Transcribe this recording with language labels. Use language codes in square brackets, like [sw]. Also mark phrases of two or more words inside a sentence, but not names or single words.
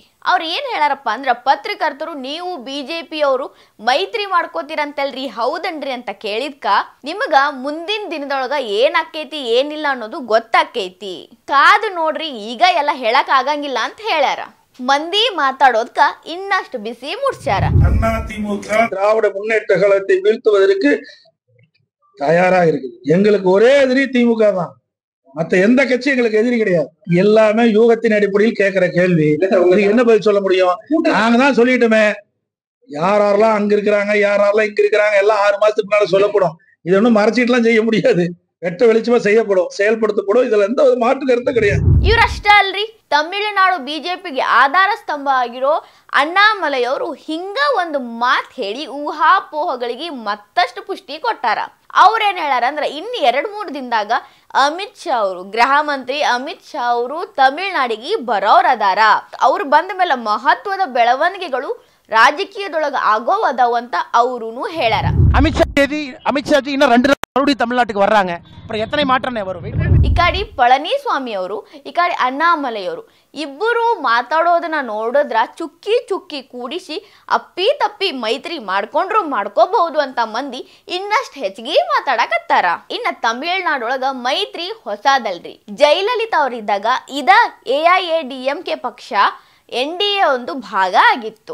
[kn] ಅವ್ರು ಏನು ಹೇಳಾರಪ್ಪ ಅಂದ್ರೆ, ಪತ್ರಕರ್ತರು ನೀವು BJP ಅವರು ಮೈತ್ರಿ ಮಾಡ್ಕೋತೀರಂತಲ್ರಿ, ಹೌದನ್ರಿ ಅಂತ ಕೇಳಿದ್ಕ ನಿಮಗ ಮುಂದಿನ ದಿನದೊಳಗ ಏನಾಕೈತಿ ಏನಿಲ್ಲ ಅನ್ನೋದು ಗೊತ್ತಾಕೈತಿ, ಕಾದು ನೋಡ್ರಿ, ಈಗ ಎಲ್ಲ ಹೇಳಕ್ ಆಗಂಗಿಲ್ಲ ಅಂತ ಹೇಳ್ಯಾರ. ಮಂದಿ ಮಾತಾಡೋದ್ಕ ಇನ್ನಷ್ಟು ಬಿಸಿ ಮುಡ್ಸ್ಯಾರ. [ta] திராவிட முன்னேற்ற கழகத்தை வீழ்த்துவதற்கு தயாராக இருக்குது. எங்களுக்கு ஒரே எதிரி திமுக தான், மற்ற எந்த கட்சி எங்களுக்கு எதிரி கிடையாது. எல்லாமே யூகத்தின் அடிப்படையில் கேட்கிற கேள்வி, என்ன பதில் சொல்ல முடியும்? நாங்க தான் சொல்லிட்டோமே, யாரெல்லாம் அங்க இருக்கிறாங்க யாரெல்லாம் இங்க இருக்கிறாங்க எல்லாம் 6 மாசத்துக்கு மேல சொல்லப்படும். இது ஒன்றும் மறைச்சிட்டு எல்லாம் செய்ய முடியாது, வெட்ட வெளிச்சமா செய்யப்படும், செயல்படுத்தப்படும். இதுல எந்த ஒரு மாற்று கருத்து கிடையாது. [kn] ಇವ್ರಷ್ಟೇ ಅಲ್ರಿ, ತಮಿಳುನಾಡು BJPಗೆ ಆಧಾರ ಸ್ತಂಭ ಆಗಿರೋ ಅಣ್ಣಾಮಲೈ ಅವರು ಹಿಂಗ ಒಂದು ಮಾತು ಹೇಳಿ ಊಹಾಪೋಹಗಳಿಗೆ ಮತ್ತಷ್ಟು ಪುಷ್ಟಿ ಕೊಟ್ಟಾರ. ಅವ್ರೇನ್ ಹೇಳಾರ ಅಂದ್ರೆ, ಇನ್ನು 2-3 ದಿನದಾಗ ಅಮಿತ್ ಶಾ ಅವರು, ಗೃಹ ಮಂತ್ರಿ ಅಮಿತ್ ಶಾ ಅವರು ತಮಿಳುನಾಡಿಗೆ ಬರೋರದಾರ. ಅವ್ರು ಬಂದ ಮೇಲೆ ಮಹತ್ವದ ಬೆಳವಣಿಗೆಗಳು ರಾಜಕೀಯದೊಳಗ ಆಗೋವದಾವಂತ அவருன்னு ಹೇಳಾರ. [ta] அமித் ஷாஜி இன்னும் 2 மறுபடியும் தமிழ்நாட்டுக்கு வர்றாங்க. அப்புறம் எத்தனை மாற்றமே வரும்? [kn] ಈ ಕಡೆ ಪಳನಿಸ್ವಾಮಿ ಅವರು, ಈ ಕಡೆ ಅಣ್ಣಾಮಲೈ ಅವರು ಇಬ್ಬರು ಮಾತಾಡೋದನ್ನ ನೋಡಿದ್ರ ಚುಕ್ಕಿ ಚುಕ್ಕಿ ಕೂಡಿಸಿ ಅಪ್ಪಿ ತಪ್ಪಿ ಮೈತ್ರಿ ಮಾಡ್ಕೊಂಡ್ರು ಮಾಡ್ಕೋಬಹುದು ಅಂತ ಮಂದಿ ಇನ್ನಷ್ಟು ಹೆಚ್ಚಿಗೆ ಮಾತಾಡಕತ್ತಾರ. ಇನ್ನ ತಮಿಳುನಾಡೊಳಗ ಮೈತ್ರಿ ಹೊಸದಲ್ರಿ. ಜಯಲಲಿತಾ ಅವರಿದ್ದಾಗ ಇದ AIADMK ಪಕ್ಷ NDA ಒಂದು ಭಾಗ ಆಗಿತ್ತು.